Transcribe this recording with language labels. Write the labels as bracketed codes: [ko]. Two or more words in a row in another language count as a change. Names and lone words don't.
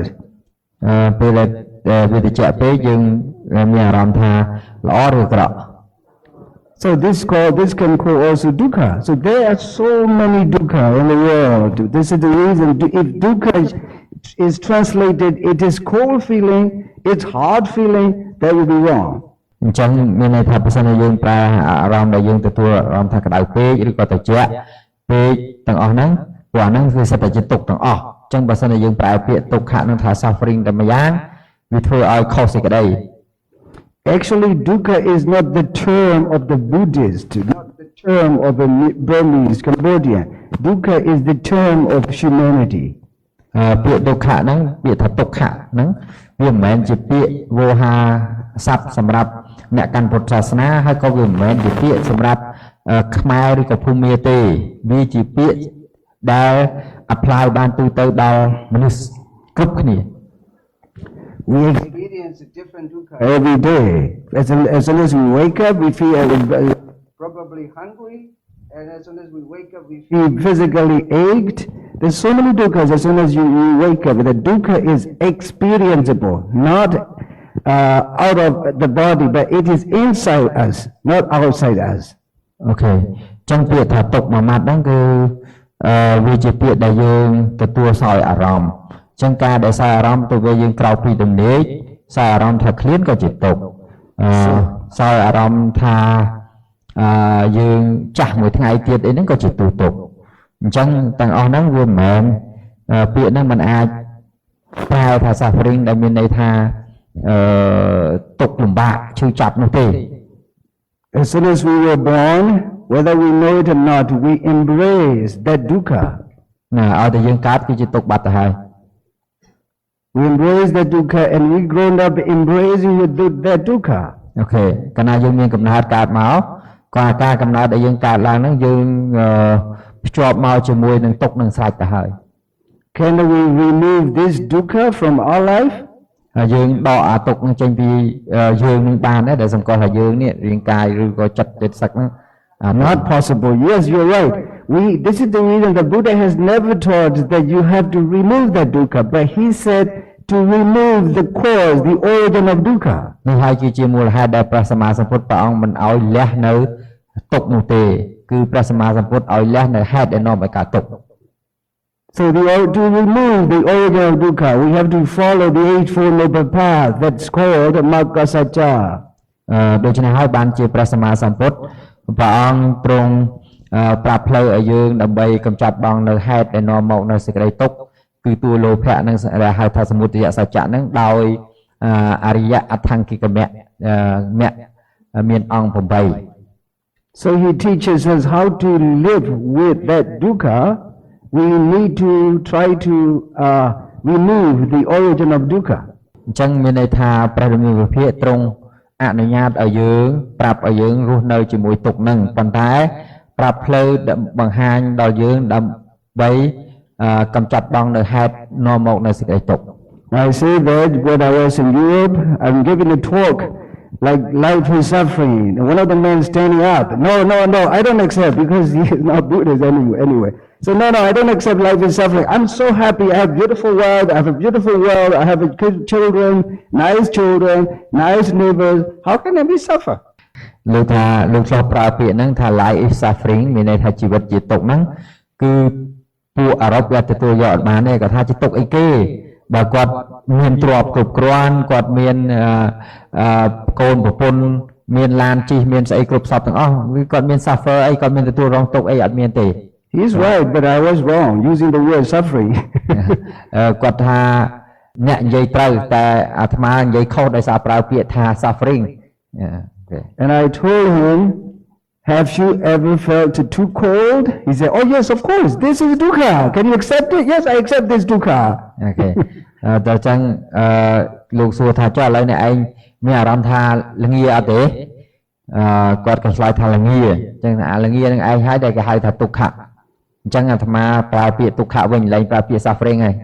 [km] ពេលដែលវាត្រជាក់ពេកយើងមានអារម្មណ៍ថាល្អឬអាក្រក់ [en] So this can call also dukkha. So there are so many dukkha in the world. This is the reason if dukkha is translated, it is cold feeling, it's hard feeling, that will be wrong. [km] អញ្ចឹងមានន័យថាបើសិនជាយើងប្រើអារម្មណ៍ដែលយើងទទួលអារម្មណ៍ថាក្តៅពេកឬក៏ត្រជាក់ពេកទាំងអស់ហ្នឹងព្រោះអាហ្នឹងគឺសិតតែជាទុក្ខទាំងអស់អញ្ចឹងបើសិនជាយើងប្រើពាក្យទុក្ខៈនឹងថា suffering តែម្យ៉ាងវាធ្វើឲ្យខុសសេចក្តី [en] Actually, dukkha is not the term of the Buddhist, not the term of a Burmese, Cambodian. Dukkha is the term of humanity. [km] ពាក្យទុក្ខៈហ្នឹងពាក្យថាទុក្ខៈហ្នឹងវាមិនមែនជាពាក្យវោហាស័ព្ទសម្រាប់អ្នកកាន់ពុទ្ធសាសនាហើយក៏វាមិនមែនជាពាក្យសម្រាប់ខ្មែរឬក៏ភូមាទេវាជាពាក្យដែល apply បានទូទៅដល់មនុស្សគ្រប់គ្នា [en] We experience a different dukkha every day. As soon as we wake up, we feel probably hungry. And as soon as we wake up, we feel physically ached. There's so many dukkhas as soon as you wake up. The dukkha is experienceable, not out of the body, but it is inside us, not outside us. Okay. [km] ចឹងពាក្យថាទុក្ខមួយម៉ាត់ហ្នឹងគឺវាជាពាក្យដែលយើងទទួលសោយអារម្មណ៍ចឹងការដែលសោយអារម្មណ៍ទៅវាយើងក្រោកពីទំនេរសោយអារម្មណ៍ថាឃ្លានក៏ជាទុក្ខសោយអារម្មណ៍ថាយើងចាស់មួយថ្ងៃទៀតអីហ្នឹងក៏ជាទុក្ខអញ្ចឹងទាំងអស់ហ្នឹងវាមិនមែនពាក្យហ្នឹងมันអាចប្រែថា suffering ដែលមានន័យថាទុក្ខលំបាកឈឺចាប់នោះទេ [en] As soon as we were born, whether we know it or not, we embrace that dukkha. [km] ណាឲ្យតែយើងកើតគឺជាទុក្ខបាត់ទៅហើយ [en] We embrace that dukkha and we grown up embracing that dukkha. [km] អូខេកាលណាយើងមានកំណើតកើតមកក៏អាការកំណើតដែលយើងកើតឡើងហ្នឹងយើងភ្ជាប់មកជាមួយនឹងទុក្ខនឹងស្រេចទៅហើយ [en] Can we remove this dukkha from our life? [km] យើងដកអាទុក្ខនឹងចេញពីយើងនឹងបានដែរដែលសម្គាល់ថាយើងនេះរាងកាយឬក៏ចិត្តចិត្តសឹកហ្នឹង [en] Not possible. Yes, you're right. This is the reason the Buddha has never taught that you have to remove that dukkha, but he said to remove the cause, the origin of dukkha. [km] នេះហើយគឺជាមូលហេតុដែលព្រះសម្មាសម្ពុទ្ធព្រះអង្គមិនឲ្យលះនៅទុក្ខនោះទេគឺព្រះសម្មាសម្ពុទ្ធឲ្យលះនៅហេតុដែលនាំឲ្យកើតទុក្ខ [en] So to remove the origin of dukkha, we have to follow the Eightfold Noble Path that's called Magga Sajja. [km] ដូច្នេះហើយបានជាព្រះសម្មាសម្ពុទ្ធព្រះអង្គទ្រង់ប្រាប់ផ្លូវឲ្យយើងដើម្បីកម្ចាត់បងនៅហេតុដែលនាំមកនៅសេចក្តីទុក្ខគឺទួលោភៈនិងដែលហៅថាសមុទយសច្ចៈនឹងដោយអរិយអថង្គិកមគ្គមានអង្គ8 [en] So he teaches us how to live with that dukkha. We need to try to remove the origin of dukkha. [km] អញ្ចឹងមានន័យថាព្រះរាមាវិភាកទ្រង់អនុញ្ញាតឲ្យយើងប្រាប់ឲ្យយើងរស់នៅជាមួយទុក្ខនឹងប៉ុន្តែប្រាប់ផ្លូវបង្ហាញដល់យើងដើម្បីកម្ចាត់បងនៅហេតុនាំមកនៅសេចក្តីទុក្ខ [en] I say that when I was in Europe, I'm giving a talk like life is suffering. And one of the men standing up, no, I don't accept because he is not Buddhist anyway. So no, I don't accept life is suffering. I'm so happy. I have beautiful world. I have a beautiful world. I have good children, nice neighbors. How can I be suffer? [km] លោកថាលោកឆ្លោះប្រើពាក្យហ្នឹងថា [en] life is suffering [km] មានន័យថាជីវិតជាទុក្ខហ្នឹងគឺពួកអឺរ៉ុបគាត់ទទួលយកអត់បានទេគាត់ថាជាទុក្ខអីគេបើគាត់មានទ្រព្យគ្រប់គ្រាន់គាត់មានកូនប្រពន្ធមានឡានជិះមានស្អីគ្រប់សពទាំងអស់គឺគាត់មាន suffer អីគាត់មានទទួលរងទុក្ខអីអត់មានទេ [en] He's right, but I was wrong using the word suffering. [km] គាត់ថាអ្នកនិយាយត្រូវតែអាត្មានិយាយខុសដោយសារប្រើពាក្យថា suffering [en] And I told him, have you ever felt too cold? He said, oh yes, of course, this is dukkha. Can you accept it? Yes, I accept this dukkha. Okay. [km] តើចឹងលោកសួរថាចុះឥឡូវអ្នកឯងមានអារម្មណ៍ថាល្ងាអត់ទេគាត់ក៏ឆ្លើយថាល្ងាអញ្ចឹងអាល្ងានឹងឯងហើយដែលគេហៅថាទុក្ខៈអញ្ចឹងអាត្មាប្រើពាក្យទុក្ខៈវិញលែងប្រើពាក្យ suffering ហើយ